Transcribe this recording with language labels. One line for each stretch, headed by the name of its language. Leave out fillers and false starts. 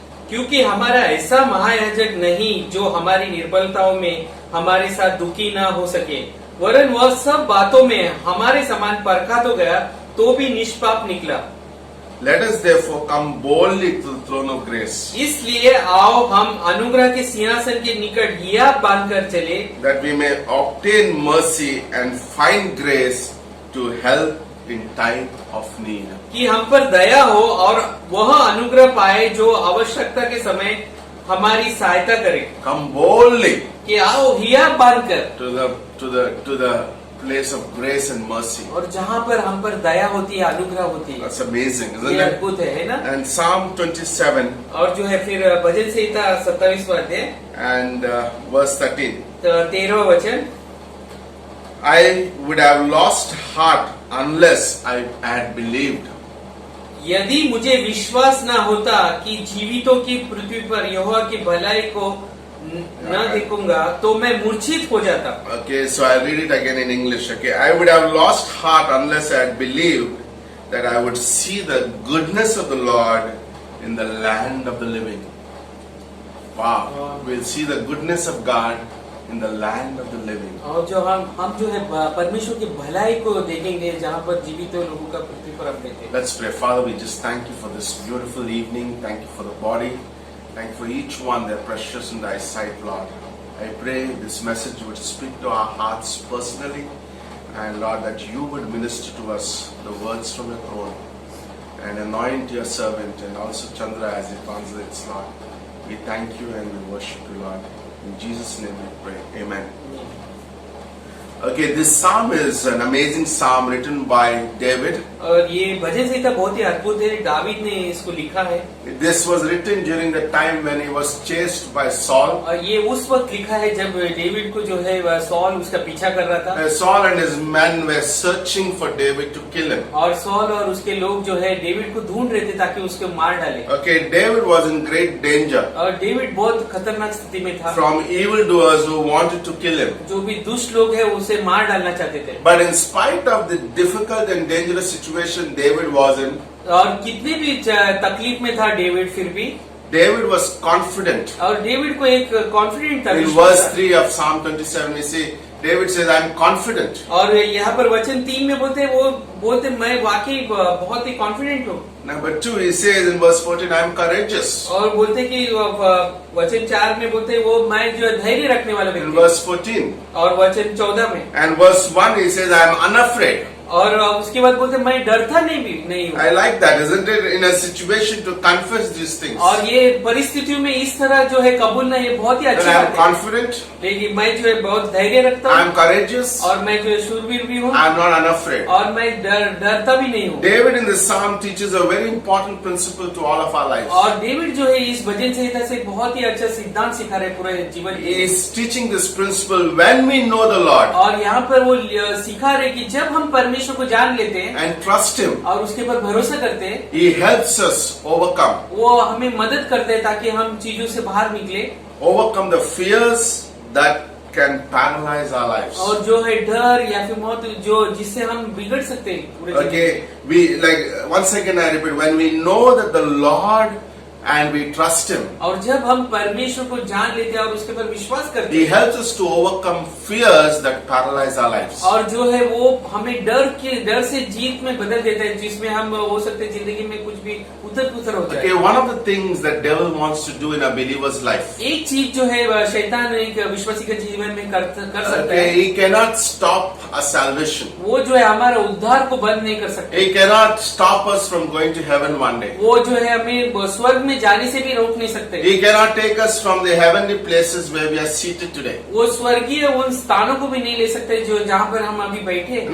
Hindi: क्योंकि हमारा ऐसा महायाजक नहीं जो हमारी निर्बलताओं में हमारे साथ दुखी ना हो सके, वरन वह सब बातों में हमारे समान परखा तो गया, तो भी निष्पाप निकला।
English: Let us therefore come boldly to the throne of grace,
Hindi: इसलिए आओ हम अनुग्रह के सिंहासन के निकट हिया बांधकर चले,
English: that we may obtain mercy and find grace to help in time of need.
Hindi: कि हम पर दया हो और वह अनुग्रह पाए जो आवश्यकता के समय हमारी सहायता करे।
English: Come boldly
Hindi: कि आओ हिया बांधकर,
English: to the place of grace and mercy.
Hindi: और जहाँ पर हम पर दया होती है, अनुग्रह होती है,
English: That's amazing,
Hindi: ये
English: isn't it?
Hindi: अद्भुत है ना?
English: And Psalm 27
Hindi: और जो है फिर भजन संहिता 27वां अध्याय
English: and verse 13.
Hindi: 13वां वचन,
English: I would have lost heart unless I had believed
Hindi: यदि मुझे विश्वास न होता कि जीवितों की पृथ्वी पर यहोवा की भलाई को न देखूंगा, तो मैं मूर्छित हो जाता।
English: Okay, so I read it again in English. Okay, I would have lost heart unless I had believed that I would see the goodness of the Lord in the land of the living. Wow, we'll see the goodness of God in the land of the living.
Hindi: और जो हम जो है परमेश्वर की भलाई को देखेंगे, जहाँ पर जीवित लोगों का पृथ्वी पर हम देखेंगे।
English: Let's pray. Father, we just thank you for this beautiful evening. Thank you for the body. Thank you for each one. They're precious in thy sight, Lord. I pray this message would speak to our hearts personally. And Lord, that you would minister to us the words from your throne. And anoint your servant and also Chandra as he translates, Lord. We thank you and we worship you, Lord. In Jesus' name we pray. Amen. Okay, this psalm is an amazing psalm written by David.
Hindi: और ये भजन संहिता बहुत ही अद्भुत है, दावीद ने इसको लिखा है।
English: This was written during the time when he was chased by Saul.
Hindi: और ये उस वक्त लिखा है जब डेविड को जो है वह सॉल उसका पीछा कर रहा था।
English: Saul and his men were searching for David to kill him.
Hindi: और सॉल और उसके लोग जो है डेविड को ढूंढ रहे थे ताकि उसको मार डाले।
English: Okay, David was in great danger
Hindi: और डेविड बहुत खतरनाक स्थिति में था।
English: from evildoers who wanted to kill him.
Hindi: जो भी दुष्ट लोग हैं उसे मार डालना चाहते थे।
English: But in spite of the difficult and dangerous situation David was in,
Hindi: और कितने भी तकलीफ में था डेविड, फिर भी
English: David was confident.
Hindi: और डेविड को एक कॉन्फिडेंट था,
English: In
Hindi: विश्वास
English: verse
Hindi: था।
English: 3 of Psalm 27, we see David says, "I am confident."
Hindi: और यहाँ पर वचन 3 में बोलते मैं वाकई बहुत ही कॉन्फिडेंट हूँ।
English: Number 2, he says in verse 14, "I am courageous."
Hindi: और बोलते कि वचन 4 में बोलते वो मैं जो है धैर्य रखने वाला
English: In
Hindi: व्यक्ति।
English: verse 14
Hindi: और वचन 14 में
English: and verse 1, he says, "I am unafraid."
Hindi: और उसके बाद बोलते मैं डरता नहीं हूँ।
English: I like that, isn't it? In a situation to confess these things.
Hindi: और ये परिस्थितियों में इस तरह जो है कबूलना, ये बहुत ही
English: And
Hindi: अच्छी
English: I am
Hindi: बात है।
English: confident,
Hindi: लेकिन मैं जो है बहुत धैर्य रखता
English: I am
Hindi: हूँ
English: courageous,
Hindi: और मैं जो है शूरवीर भी हूँ
English: I am not unafraid.
Hindi: और मैं डरता भी नहीं हूँ।
English: David in this psalm teaches a very important principle to all of our lives.
Hindi: और डेविड जो है इस भजन संहिता से बहुत ही अच्छा सिद्धांत सिखा रहे पूरे जीवन
English: He
Hindi: के।
English: is teaching this principle when we know the Lord
Hindi: और यहाँ पर वो सिखा रहे कि जब हम परमेश्वर को जान लेते हैं
English: and trust Him,
Hindi: और उसके पर भरोसा करते हैं,
English: He helps us overcome.
Hindi: वो हमें मदद करते हैं ताकि हम चीजों से बाहर निकले
English: Overcome the fears that can paralyze our lives.
Hindi: और जो है डर या फिर मौत जो जिससे हम बिगड़ सकते हैं पूरे जीवन में।
English: Okay, we like once again I repeat, when we know that the Lord and we trust Him,
Hindi: और जब हम परमेश्वर को जान लेते हैं और उसके पर विश्वास करते
English: He
Hindi: हैं
English: helps us to overcome fears that paralyze our lives.
Hindi: और जो है वो हमें डर से जीत में बदल देता है, जिसमें हम हो सकते हैं जिंदगी में कुछ भी उथल-पुथल हो जाए।
English: Okay, one of the things that devil wants to do in a believer's life,
Hindi: एक चीज जो है शैतान एक विश्वासी के जीवन में कर सकता
English: okay,
Hindi: है,
English: he cannot stop our salvation.
Hindi: वो जो है हमारा उद्धार को बंद नहीं कर सकते।
English: He cannot stop us from going to heaven one day.
Hindi: वो जो है हमें स्वर्ग में जाने से भी रोक नहीं सकते।
English: He cannot take us from the heavenly places where we are seated today.
Hindi: वो स्वर्गीय उन स्थानों को भी नहीं ले सकते जो जहाँ पर हम अभी बैठे हैं।